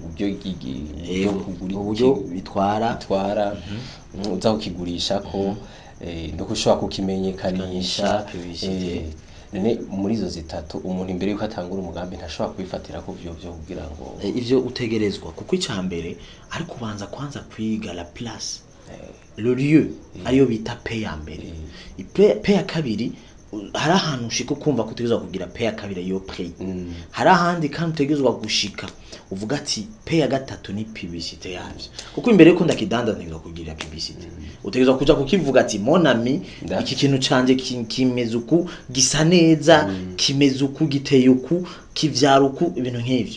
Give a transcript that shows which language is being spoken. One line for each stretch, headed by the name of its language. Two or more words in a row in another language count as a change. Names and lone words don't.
Rundi: uburyo bitwara uza kukigurisha ko no kushobora kukimenyekanisha none muri izo zitatu umuntu imbere yuko atangura umugambi ntashobora kubifatira ko byo kugira ngo ivyo utegerezwa kuko icambere ari kubanza kwanza kwiga
French: la place le lieu
Rundi: ayo bita paix ya mbere paix ya kabiri hari ahantu ushika kumva kutegezwa kugira paix ya kabiri yo prix hari ahandi kandi utegezwa gushika uvuga ati paix ya gatatu ni publicité yavyo kuko imbere yuko ndakidanda ntegezwa kugira publicité utegezwa kuja kukivuga ati
French: mon ami
Rundi: iki kintu canje kimeze uku gisa neza kimeze uku giteye uku kivyara uku ibintu nk'ivyo